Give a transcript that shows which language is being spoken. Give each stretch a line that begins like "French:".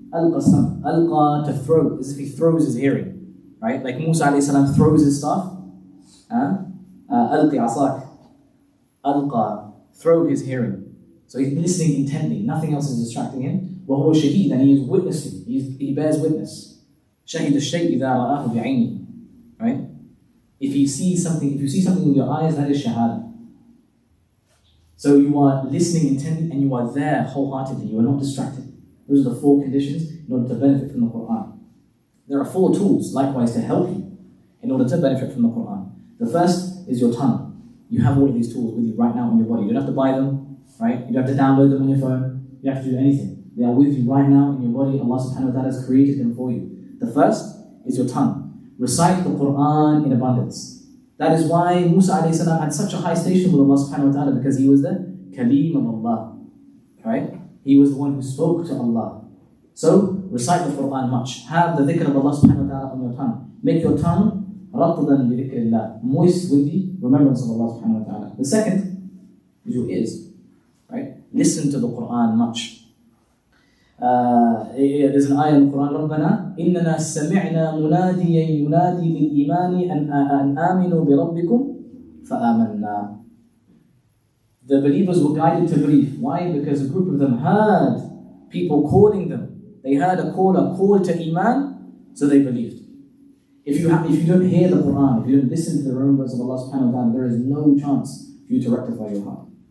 English: Alqa sam, alqa, to throw, as if he throws his hearing, right? Like Musa alayhi salam throws his staff. Alqi asak, alqa, throw his hearing. So he's listening intently, nothing else is distracting him.
Arabic: وهو شهيد,
English: and he is witnessing, he bears witness.
Arabic: شهد الشيء إذا رآه بعينه, right?
English: If you see something with your eyes, that is shahada. So you are listening intently and you are there wholeheartedly, you are not distracted. Those are the 4 conditions in order to benefit from the Quran. There are 4 tools, likewise, to help you in order to benefit from the Quran. The first is your tongue. You have all of these tools with you right now in your body. You don't have to buy them, right? You don't have to download them on your phone. You don't have to do anything. They are with you right now in your body. Allah subhanahu wa ta'ala has created them for you. The first is your tongue. Recite the Quran in abundance. That is why Musa alayhi salam had such a high station with Allah subhanahu wa ta'ala, because he was the Kaleem of Allah, right? He was the one who spoke to Allah. So, recite the Quran much. Have the dhikr of Allah subhanahu wa ta'ala on your tongue. Make your tongue ratdan bi dhikrillah, moist with the remembrance of Allah subhanahu wa ta'ala. The second is your ears, right? Listen to the Quran much. There's an ayah in the Quran,
Arabic: رَبَّنَا إِنَّنَا سَمِعْنَا مُنَادِيًا يُنَادِي لِلْإِيمَانِ أَنْ آمِنُوا بِرَبِّكُمْ فَآمَنَّا.
English: The believers were guided to believe. Why? Because a group of them heard people calling them. They heard a call to Iman, so they believed. If you don't hear the Quran, if you don't listen to the remembrance of Allah subhanahu wa ta'ala, there is no chance for you to rectify your heart.